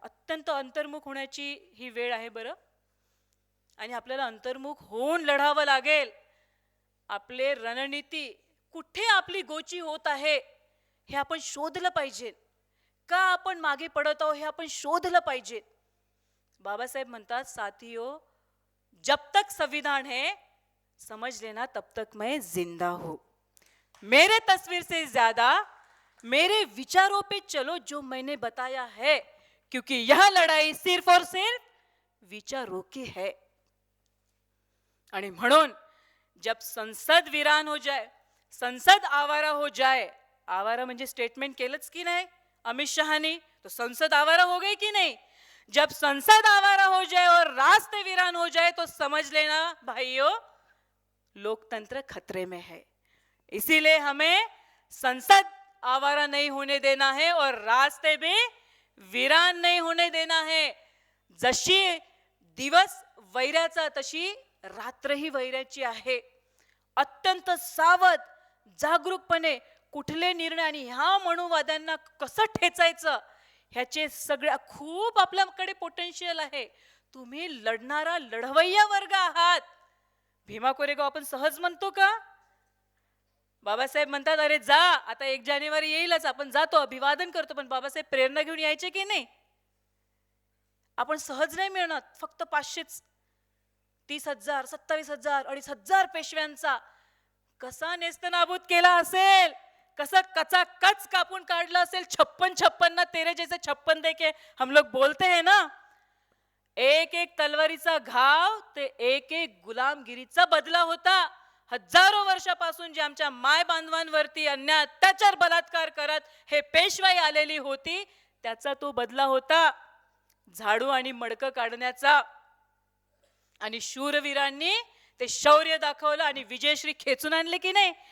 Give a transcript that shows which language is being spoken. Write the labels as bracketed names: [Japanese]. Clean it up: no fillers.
[Marathi] अत्यंत अंतर्मुख होण्याची ही वेळ आहे बरं, आणि आपल्याला अंतर्मुख होऊन लढावं लागेल. आपले रणनीती कुठे आपली गोची होत आहे हे आपण शोधलं पाहिजे. का आपण मागे पडत आहोत हे आपण शोधलं पाहिजे. बाबासाहेब म्हणतात, [Hindi] साथियों, जब तक संविधान है समझ लेना तब तक मैं जिंदा हूं. मेरे तस्वीर से ज्यादा मेरे विचारों पे चलो जो मैंने बताया है, क्योंकि यह लड़ाई सिर्फ और सिर्फ विचारों की है. [Marathi] आणि म्हणून [Hindi] जब संसद वीरान हो जाए, संसद आवारा हो जाए, [Marathi] आवारा म्हणजे स्टेटमेंट केलंच की नाही अमित शहानी, [Hindi] तो संसद आवारा हो गई कि नहीं? जब संसद आवारा हो जाए और रास्ते वीरान हो जाए तो समझ लेना भाइयों, लोकतंत्र खतरे में है. इसीलिए हमें संसद आवारा नहीं होने देना है और रास्ते भी वीरान नहीं होने देना है. [Marathi] जशी दिवस वैराचा तशी रात्रही वैराची आहे. अत्यंत सावध, जागरूकपणे कुठले निर्णय आणि ह्या मनुवाद्यांना कसं ठेचायचं ह्याचे सगळ्या खूप आपल्याकडे पोटेन्शियल आहे. तुम्ही लढणारा लढवय्या वर्ग आहात. भीमा कोरेगाव आपण सहज म्हणतो का? बाबासाहेब म्हणतात, अरे जा, आता 1 जानेवारी येईलच, आपण जातो, अभिवादन करतो, पण बाबासाहेब प्रेरणा घेऊन यायचे की नाही? आपण सहज नाही मिळणार. फक्त 500, 30,000, 27,000, 2,500 पेशव्यांचा कसा नेस्तनाबूत केला असेल, कसं कचाकच कापून काढलं असेल. [Hindi] 56 ना तेरे जैसे 56 देके हम लोग बोलते हैं ना. [Marathi] एक एक तलवारीचा घाव ते एक एक गुलामगिरीचा बदला होता. हजारो वर्षापासून जे आमच्या माय बांधवांवरती अन्याय, अत्याचार, बलात्कार करत हे पेशवाई आलेली होती, त्याचा तो बदला होता. झाडू आणि मडकं काढण्याचा. आणि शूरवीरांनी ते शौर्य दाखवलं आणि विजयश्री खेचून आणले की नाही.